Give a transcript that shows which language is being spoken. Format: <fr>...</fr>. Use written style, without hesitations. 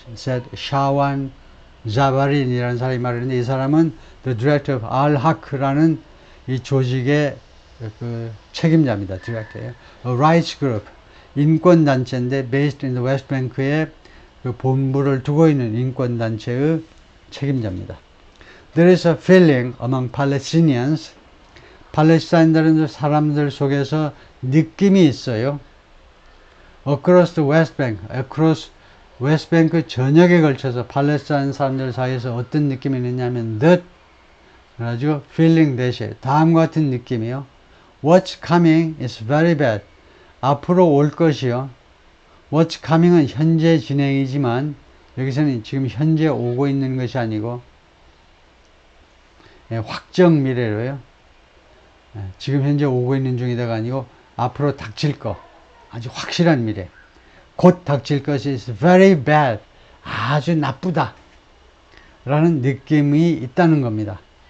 <ko>샤완 자바린이라는 사람이 말했는데, 이 사람은</ko> <en>The Director of Al-Haq</en> <ko>라는 이 조직의 그 책임자입니다. 디렉터예요. Rights Group, 인권단체인데</ko> <en>based in the West Bank</en> <ko>의 그 본부를 두고 있는 인권단체의 책임자입니다.</ko> <en>There is a feeling among Palestinians,</en> <ko>팔레스타인 사람들 속에서 느낌이 있어요.</ko> <en>Across the West Bank, across West Bank</en> <ko>전역에 걸쳐서 팔레스타인 사람들 사이에서 어떤 느낌이 있느냐면 that, 그래가지고</ko> <en>feeling that</en> <ko>이 다음과 같은 느낌이요.</ko> <en>What's coming is very bad.</en> <ko>앞으로 올 것이요.</ko> <en>What's coming</en> <ko>은 현재 진행이지만 여기서는 지금 현재 오고 있는 것이 아니고 확정 미래로요. 지금 현재 오고 있는 중이다가 아니고 앞으로 닥칠 거, 아주 확실한 미래, 곧 닥칠 것이</ko> <en>is very bad,</en> <ko>아주 나쁘다 라는 느낌이 있다는 겁니다.</ko>